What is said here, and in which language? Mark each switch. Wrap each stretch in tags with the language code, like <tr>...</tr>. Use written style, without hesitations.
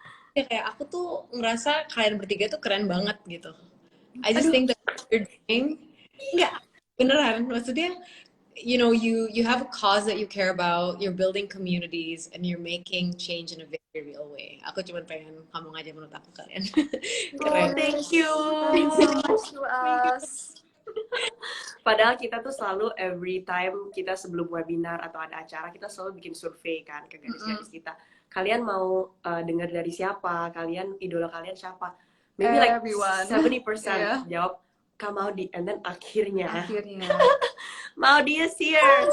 <id>ya kayak aku tuh ngerasa kalian bertiga tuh keren banget gitu.</id> <en>I just think that what you're doing,</en> <id>enggak, beneran, maksudnya,</id> <en>you know, you have a cause that you care about, you're building communities, and you're making change in a very real way.</en> <id>Aku cuma pengen ngomong aja menurut aku kalian. Keren.</id> <en>Thank you. Thank you so much to us.</en> <id>Padahal kita tuh selalu</id> <en>every time</en> <id>kita sebelum webinar atau ada acara, kita selalu bikin survei kan ke gadis-gadis kita. Kalian mau dengar dari siapa? Idola kalian siapa?</id> <en>Maybe like Everyone. 70% jawab Kak Maudi, and then akhirnya Maudi is here.</en>